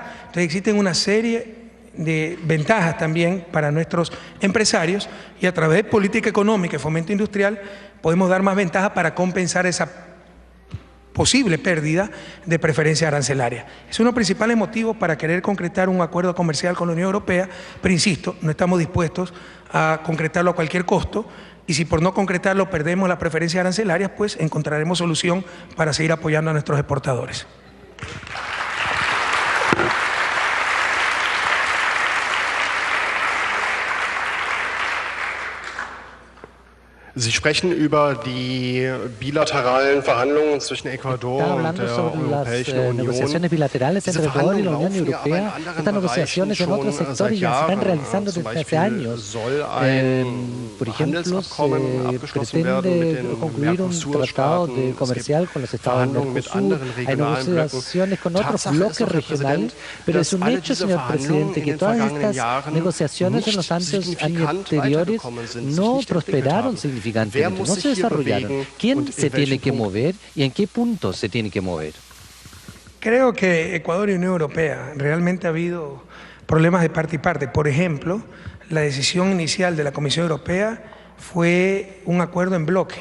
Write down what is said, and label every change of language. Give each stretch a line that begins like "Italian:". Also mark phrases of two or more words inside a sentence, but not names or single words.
Spanish: Entonces existen una serie de ventajas también para nuestros empresarios y a través de política económica y fomento industrial podemos dar más ventajas para compensar esa posible pérdida de preferencia arancelaria. Es uno de los principales motivos para querer concretar un acuerdo comercial con la Unión Europea, pero insisto, no estamos dispuestos a concretarlo a cualquier costo y si por no concretarlo perdemos las preferencias arancelarias, pues encontraremos solución para seguir apoyando a nuestros exportadores.
German: Sie sprechen über die bilateralen Verhandlungen zwischen Ecuador und der Europäischen Union. Diese Verhandlungen laufen ja aber in anderen Bereichen schon seit Jahren. Zum Beispiel soll ein Handelsabkommen abgeschlossen werden mit den Mercosur-Staaten. Es gibt Verhandlungen mit anderen regionalen Blöcken. Tatsache ist doch, Herr Präsident, dass alle diese Verhandlungen in den vergangenen Jahren nicht signifikant weitergekommen sind.
Spanish: No prosperaron significativamente, no se desarrollaron. ¿Quién se tiene que mover y en qué punto se tiene que mover? Creo que Ecuador y Unión Europea realmente ha habido problemas de parte y parte. Por ejemplo, la decisión inicial de la Comisión Europea fue un acuerdo en bloque.